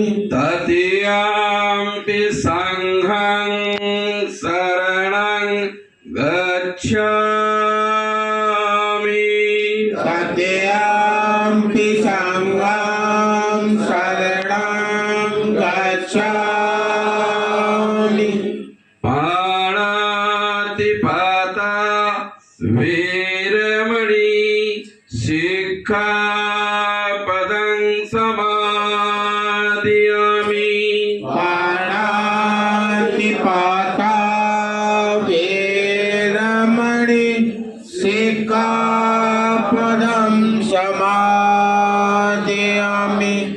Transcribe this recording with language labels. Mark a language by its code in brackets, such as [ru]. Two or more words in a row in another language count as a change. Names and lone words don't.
[pi] तृतीयंपि संघं शरणं गच्छामि। तृतीयंपि संघं शरणं गच्छामि। पाणातिपाता वीरमणि सिक्खापदं समादयामि। पाणातिपाता वीरमणि सिक्खापदं समादयामि।